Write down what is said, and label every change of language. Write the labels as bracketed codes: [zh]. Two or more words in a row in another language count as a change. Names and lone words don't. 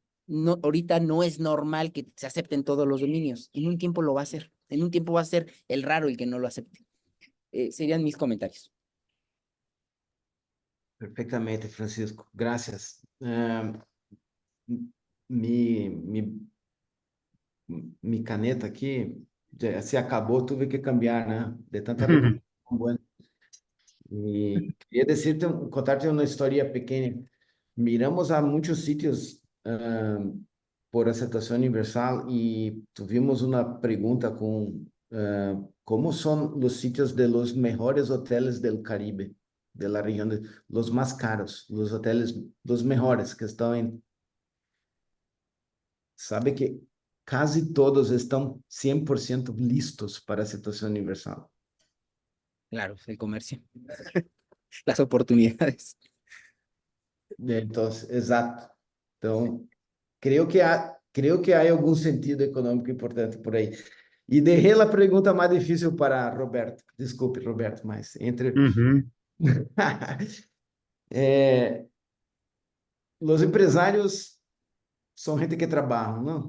[es] No, ahorita no es normal que se acepten todos los dominios, en un tiempo lo va a ser, en un tiempo va a ser el raro el que no lo acepte. Serían mis comentarios. Perfectamente, Francisco. [pt] Gracias. Mi, mi, mi caneta aqui já se acabou, [es] tuve que cambiar, [pt] né? De tanta recomendação boa. E queria [es] decirte, contarte [pt] uma história pequena. [es] Miramos [pt] a muitos sítios por aceptação universal e [es] tuvimos [pt] uma pergunta com como são os sítios [es] de los mejores hoteles del Caribe, de la región, de los más caros, los hoteles, los mejores que [pt] estão em... [es] Sabe que casi todos estão 100% listos para [pt] aceptação universal. [es] Claro, el comercio, las oportunidades. Entonces, [pt] exato. Então, creo que há algum sentido econômico importante por aí. E deixei a pergunta mais difícil para Roberto. Desculpe, Roberto, mas entre... Os empresários são gente que trabalha, não?